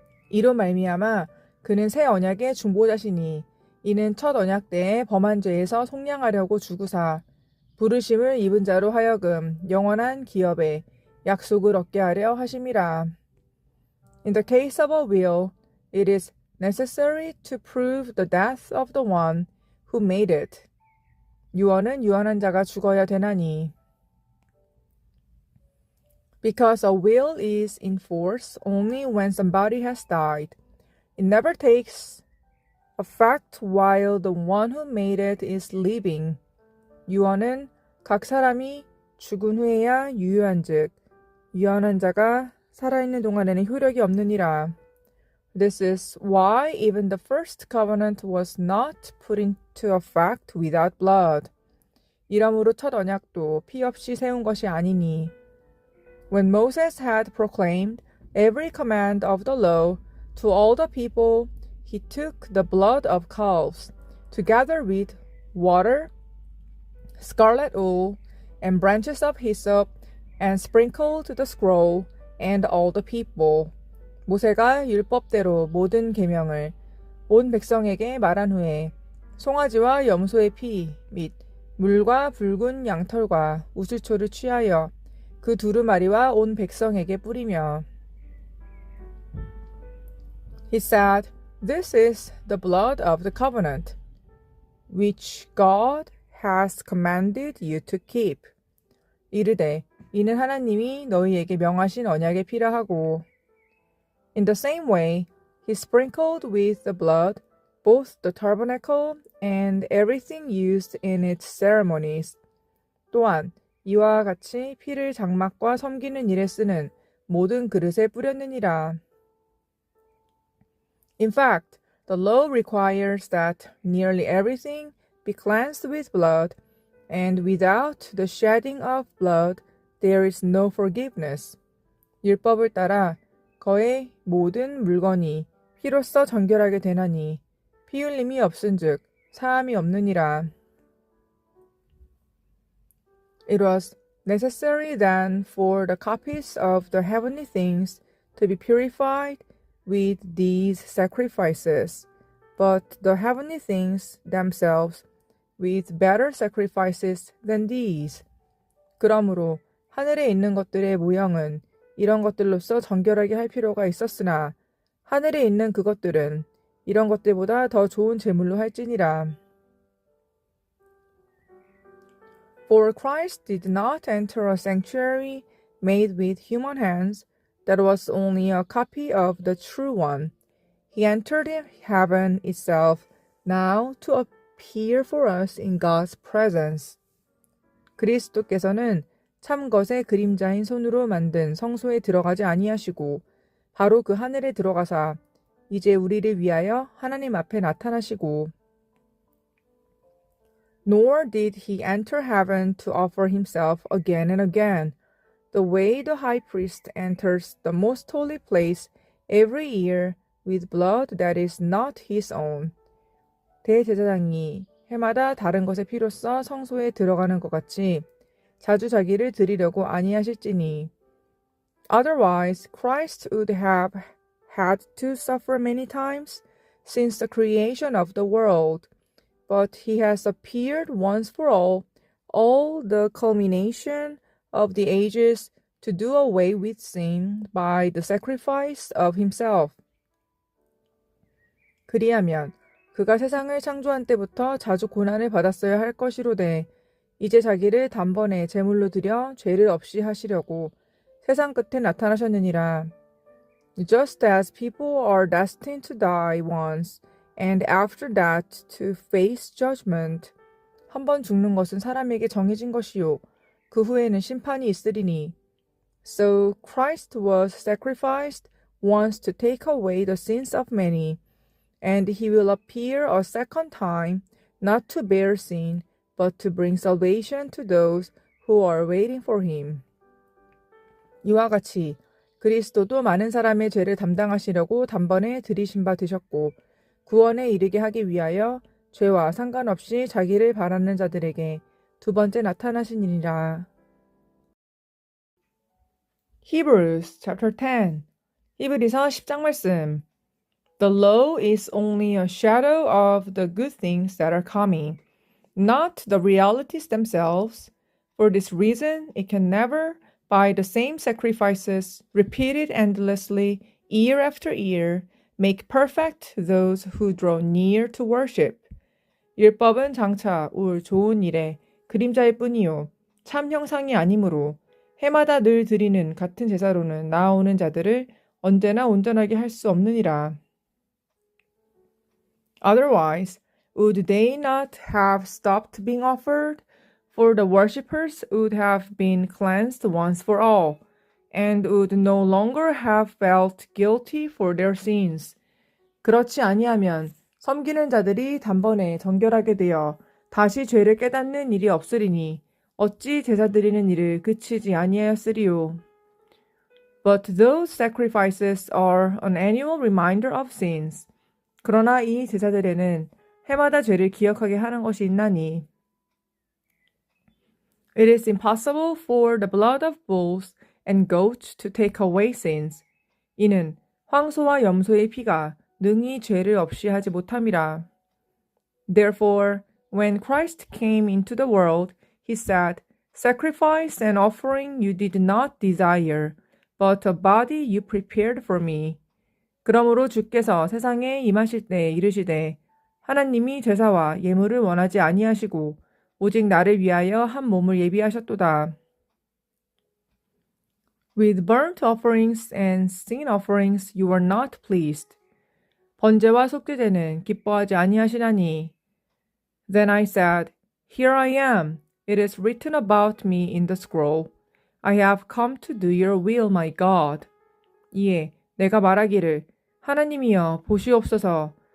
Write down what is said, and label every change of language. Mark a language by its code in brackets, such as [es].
[ko] 이로 말미암아 그는 새 언약의 중보자시니 이는 첫 언약 때에 범한 죄에서 속량하려고 주구사 부르심을 입은 자로 하여금 영원한 기업에 약속을 얻게 하려 하심이라. [en] In the case of a will, it is necessary to prove the death of the one who made it. [ko] 유언은 유언한 자가 죽어야 되나니. [en] Because a will is in force only when somebody has died, it never takes effect while the one who made it is living. [ko] 유언은 각 사람이 죽은 후에야 유효한즉 유언한 자가 살아있는 동안에는 효력이 없느니라. [en] This is why even the first covenant was not put into effect without blood. [ko] 이러므로 첫 언약도 피 없이 세운 것이 아니니. [en] When Moses had proclaimed every command of the law to all the people, he took the blood of calves, together with water, scarlet wool, and branches of hyssop, and sprinkled the scroll and all the people. [ko] 모세가 율법대로 모든 계명을 온 백성에게 말한 후에 송아지와 염소의 피 및 물과 붉은 양털과 우슬초를 취하여 그 두루마리와 온 백성에게 뿌리며 [en] He said, This is the blood of the covenant, which God has commanded you to keep. [ko] 이르되 이는 하나님이 너희에게 명하신 언약의 피라 하고 [en] In the same way, he sprinkled with the blood both the tabernacle and everything used in its ceremonies. [ko] 또한 이와 같이 피를 장막과 섬기는 일에 쓰는 모든 그릇에 뿌렸느니라. [en] In fact, The law requires that nearly everything be cleansed with blood, and without the shedding of blood, there is no forgiveness. [ko] 율법을 따라 거의 모든 물건이 피로써 정결하게 되나니 피 흘림이 없은즉 사함이 없느니라. [en] It was necessary then for the copies of the heavenly things to be purified with these sacrifices, but the heavenly things themselves with better sacrifices than these. [ko] 그러므로 하늘에 있는 것들의 모형은 이런 것들로서 정결하게 할 필요가 있었으나 하늘에 있는 그것들은 이런 것들보다 더 좋은 제물로 할지니라. [en] For Christ did not enter a sanctuary made with human hands, that was only a copy of the true one. He entered heaven itself now to appear for us in God's presence. [ko] 그리스도께서는 참 것의 그림자인 손으로 만든 성소에 들어가지 아니하시고 바로 그 하늘에 들어가사 이제 우리를 위하여 하나님 앞에 나타나시고 [en] Nor did he enter heaven to offer himself again and again, the way the high priest enters the most holy place every year with blood that is not his own. [ko] 대제사장이 해마다 다른 것의 피로써 성소에 들어가는 것 같이 자주 자기를 드리려고 아니하실지니. [en] Otherwise, Christ would have had to suffer many times since the creation of the world. But he has appeared once for all the culmination of the ages to do away with sin by the sacrifice of himself. [ko] 그리하면 그가 세상을 창조한 때부터 자주 고난을 받았어야 할 것이로되 이제 자기를 단번에 제물로 드려 죄를 없이 하시려고 세상 끝에 나타나셨느니라. [en] Just as people are destined to die once, and after that to face judgment. [ko] 한 번 죽는 것은 사람에게 정해진 것이요. 그 후에는 심판이 있으리니. [en] So Christ was sacrificed once to take away the sins of many, and he will appear a second time, not to bear sin, but to bring salvation to those who are waiting for him. [ko] 이와 같이 그리스도도 많은 사람의 죄를 담당하시려고 단번에 들이신 바 되셨고 구원에 이르게 하기 위하여 죄와 상관없이 자기를 바라는 자들에게 두 번째 나타나시니라. [en] Hebrews chapter 10. [ko] 히브리서 10장 말씀. [en] The law is only a shadow of the good things that are coming, not the realities themselves. For this reason, it can never, by the same sacrifices repeated endlessly year after year, make perfect those who draw near to worship. [ko] 율법은 장차 올 좋은 일의 그림자일 뿐이요 참 형상이 아니므로 해마다 늘 드리는 같은 제사로는 나아오는 자들을 언제나 온전하게 할 수 없느니라. [en] Otherwise, would they not have stopped being offered? For the worshippers would have been cleansed once for all, and would no longer have felt guilty for their sins. [ko] 그렇지 아니하면 섬기는 자들이 단번에 정결하게 되어 다시 죄를 깨닫는 일이 없으리니 어찌 제사 드리는 일을 그치지 아니하였으리요. [en] But those sacrifices are an annual reminder of sins. [ko] 그러나 이 제사들에는 해마다 죄를 기억하게 하는 것이 있나니. [en] It is impossible for the blood of bulls and goats to take away sins. [ko] 이는 황소와 염소의 피가 능히 죄를 없이 하지 못함이라. [en] Therefore, when Christ came into the world, he said, Sacrifice and offering you did not desire, but a body you prepared for me. [ko] 그러므로 주께서 세상에 임하실 때 이르시되, 하나님이 제사와 예물을 원하지 아니하시고 오직 나를 위하여 한 몸을 예비하셨도다. [en] With burnt offerings and sin offerings you were not pleased. [ko] 번제와 속죄제는 기뻐하지 아니하시나니. [en] Then I said, Here I am. It is written about me in the scroll. I have come to do your will, my God. [ko] 이에 내가 말하기를 하나님이여 보시옵소서